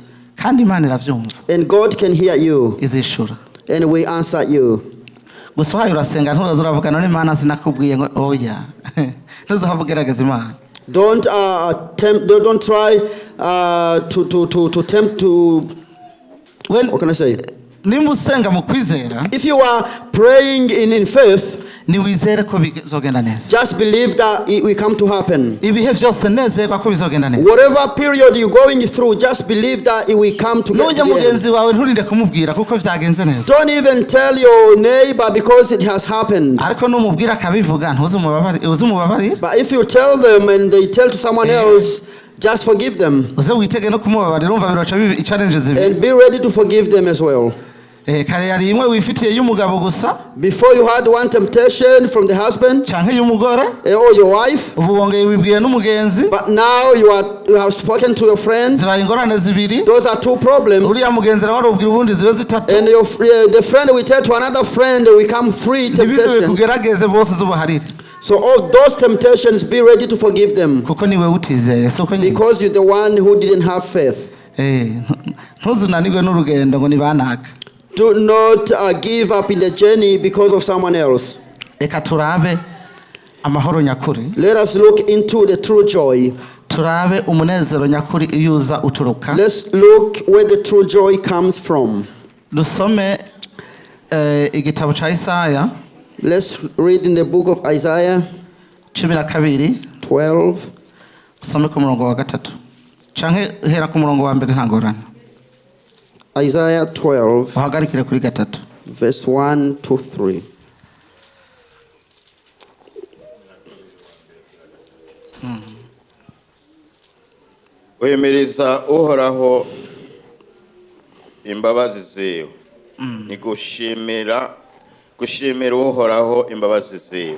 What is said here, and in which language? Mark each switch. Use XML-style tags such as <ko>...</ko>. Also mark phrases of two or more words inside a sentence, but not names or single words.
<en>And God can hear you. And we answer you. Don't try to tempt to What can I say?</en> <rn>Nimba usenga mu kwizera,</rn> <en>If you are praying in faith,</en> <rn>niwizere ko bizogenda neza.</rn> <en>just believe that it will come to happen.</en> <rn>Ibihe byose nezerwa ko bizogenda neza.</rn> <en>Whatever period you're going through, just believe that it will come to</en> <rn>Nujya mugenzi wawe nturinde kumubwira kuko byagenze neza.</rn> <en>Don't even tell your neighbor because it has happened.</en> <rn>Ariko numubwira akabivuga ntuzumubabarire.</rn> <en>But if you tell them and they tell to someone else, just forgive them.</en> <rn>Uze witege no kumubabarira umva biroca challenges ibi.</rn> <en>And be ready to forgive them as well.</en> <rn>Kare yari imwe wifitiye y'umugabo gusa.</rn> <en>Before you had one temptation from the husband</en> <rn>canke y'umugore</rn> <en>or your wife,</en> <rn>ubu wongeye wibwiye n'umugenzi.</rn> <en>But now you have spoken to your friend.</en> <rn>Zibaye ingorane zibiri.</rn> <en>Those are two problems.</en> <rn>Uriya mugenzi nawe arubwira ubundi zibe zitatu.</rn> <en>And the friend will tell to another friend, we come 3 temptations.</en> <rn>Kugerageze bose zubaharire.</rn> <en>So all those temptations, be ready to forgive them.</en> <rn>Kuko niwe utizeye soko nyine.</rn> <en>Because you're the one who didn't have faith.</en> <rn>Ntuzunanirwe n'urugendo ngo nibanaka.</rn> <en>Do not give up in the journey because of someone else.</en> <rn>Reka turabe amahoro nyakuri.</rn> <en>Let us look into the true joy.</en> <rn>Turabe umunezero nyakuri iyuza uturuka.</rn> <en>Let's look where the true joy comes from.</en> <rn>Dusome igitabo cha Isaya.</rn> <en>Let's read in the book of Isaiah 12.</en> <rn>Usome ku murongo wa 3. Canke hera ku murongo wa mbere ntangorana.</rn> <en>Isaiah 12</en> <rn>uhagarikire kuri 3.</rn> <en>verse 1 to 3.</en> <rn>Wemeriza uhoraho imbabazi ziwe. Ni gushimira uhoraho imbabazi ziwe.</rn>